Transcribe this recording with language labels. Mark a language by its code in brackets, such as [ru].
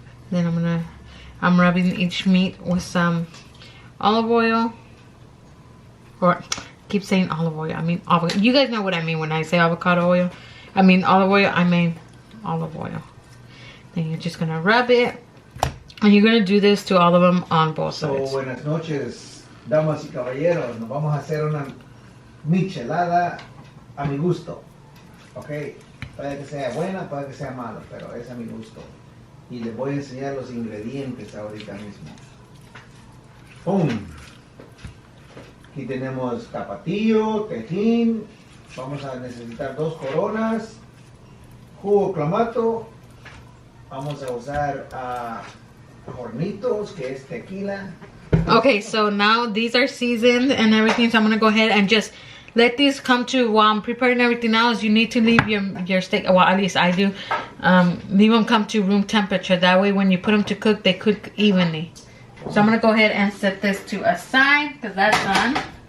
[en] Then I'm rubbing each meat with some olive oil. Or I keep saying olive oil. I mean avocado. You guys know what I mean when I say avocado oil. I mean olive oil. I mean olive oil. Then you're just gonna rub it, and you're gonna do this to all of them on both sides. [es] So buenas noches, damas y caballeros. Nos vamos a hacer una michelada a mi gusto. Okay. Puede que sea buena, puede que sea mala, pero es a mi gusto. Y les voy a enseñar los ingredientes ahorita mismo. ¡Pum! Aquí tenemos capatillo, tejín, vamos a necesitar 2 coronas, jugo clamato, vamos a usar hornitos, que es tequila. [en] Okay, so now these are seasoned and everything, so I'm gonna go ahead and just let these come to, while I'm preparing everything else, you need to leave your steak, well at least I do, leave them come to room temperature. That way when you put them to cook, they cook evenly. So I'm gonna go ahead and set this to aside because that's done.